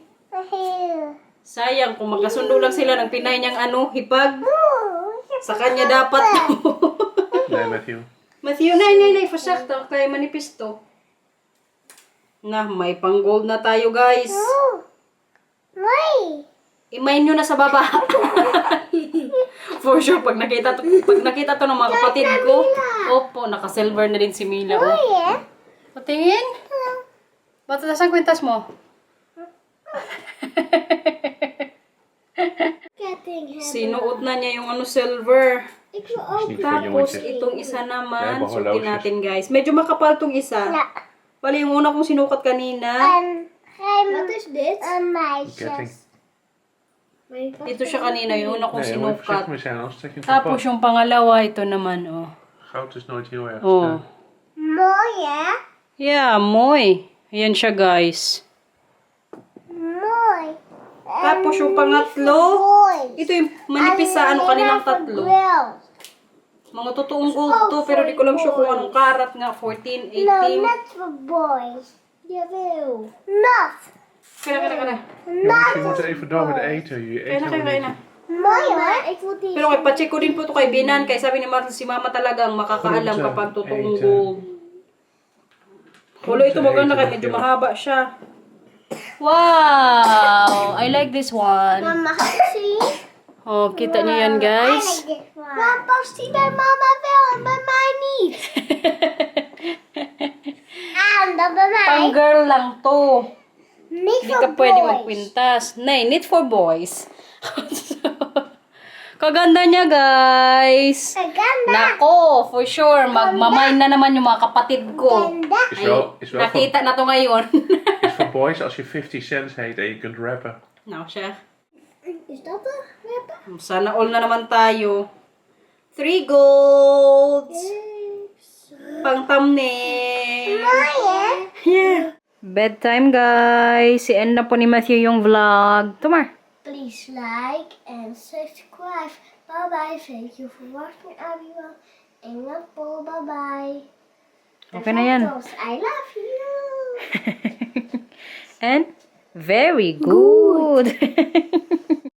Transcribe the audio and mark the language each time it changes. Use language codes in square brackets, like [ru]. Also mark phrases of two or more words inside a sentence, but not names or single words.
[tl] Sayang, kung magkasundo lang sila ng pinay niyang hipag. Sa kanya dapat. [nl] Nee, Matthew. [tl] Matthew, nay, fasakta, kaya manipis to. Na, may pang gold na tayo, guys. Imain nyo na sa baba. [en] For sure, [tl] pag nakita to ng mga kapatid ko, opo, naka-silver na din si Mila. Oh. Patingin? Ba't nasaan kwintas mo? Sinuot na niya yung silver. [nl] Ik wil ook. Niet voor [tl] Tapos, [nl] jongetjes. [tl] itong isa naman, [nl] Ja, baka [tl] suotin [nl] horloges. [tl] natin, guys. Medyo makapal tong isa. Bali, yung una kong sinukat kanina. [nl] Wat is dit? Een Ketting. [tl] Ito siya kanina, yung una kong [nl] Nee, je moet [tl] sinukat. [nl] voorzichtig mee zijn, anders trek je het [tl] Tapos [nl] kapot. [tl] yung pangalawa, ito naman, oh. [nl] Goud is nooit heel erg Oh. snel. Mooi, hè? [en] Yeah, [tl] moy. Ayan siya, guys. [nl] Mooi. [tl] Tapos yung pangatlo, ito yung manipis sa kanilang tatlo. Mga totoong gold to, pero di ko lang sure kung anong karat nga, 14, 18. [en] Not for boys. Jawel. Not. [tl] Kaya. [nl] Jongens, je moet even door met eten. Je eet helemaal [tl] Kaya na. [nl] niet. Mooi, hoor. Ik wil die. [tl] Pero kay pacheck ko din po ito kay Binan, kaya sabi ni Martin, si Mama talagang makakaalam [nl] Groente, [tl] kapag totoong [nl] eten. [tl] gold. Hulo, ito maganda kaya medyo mahaba siya. [en] Wow! I like this one. [nl] Mama, mag ik zien? [tl] Oh, kita niyo yan, guys. [nl] Maar past die bij mama wel en bij mij niet? En dan bij mij. [tl] Pang girl lang to. [nl] Niet [tl] Hindi [nl] voor [tl] ka pwede [nl] boys. [tl] magkwintas. Nay, [en] need for boys. [tl] Kaganda niya, guys. Ganda. Nako, for sure. Magmamay na naman yung mga kapatid ko. Ganda. [nl] Is wel [tl] Nakita na to ngayon. [nl] is voor boys als je 50 cents heet en je kunt rappen. [tl] No, siya. [nl] Is dat een rapper? [tl] Sana all na naman tayo. 3 golds. Pang thumbnail. [en] Yeah. Bedtime, guys. [tl] Si-end na po ni Matthew yung vlog. Tumar. [en] Please like and subscribe. Bye bye. Thank you for watching everyone. [nl] En dat po. Bye bye. [tl] Okay na yan. [en] I love you. And very good.